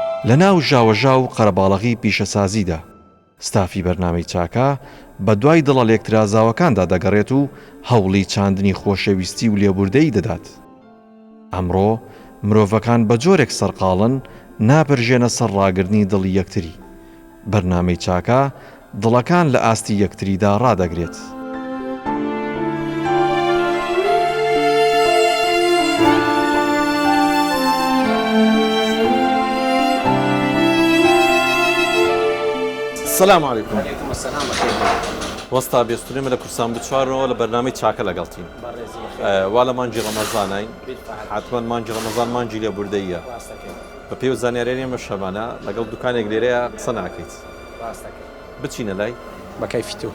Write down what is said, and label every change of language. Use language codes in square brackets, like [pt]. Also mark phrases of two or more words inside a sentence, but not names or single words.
[ckb] لە ناو ژاوەژا و قەرەباڵغی پیشەسازیدا. ستافی بەرنامەی چاکە بە دوای دڵە لێکترازاوەکاندا دەگەڕێت و هەوڵی چاندنی خۆشەویستی و لێبوردەی دەدات. ئەمڕۆ مرۆڤەکان بە جۆرێک سەرقاڵن ناپەرژێنە سەر ڕاگرنی دڵی یەکتری. بەرنامەی چاکە دڵەکان لە ئاستی یەکتریدا ڕادەگرێت. [ar] السلام عليكم. وعليكم السلام بخير. [ckb] وەستا بێستونێمە لە کورسان بچوارەوە لە بەرنامەی چاکە لەگەڵتین. وا لە مانجی ڕەمەزانین، حتمما مانجی ڕەمەزان مانجی لێبوردەیە. بە پێی زانیاریی ئێمە شەمانە لەگەڵ دوکانێک لێرەیە قسە ناکەیت. بچینە لای بەکەیفی تو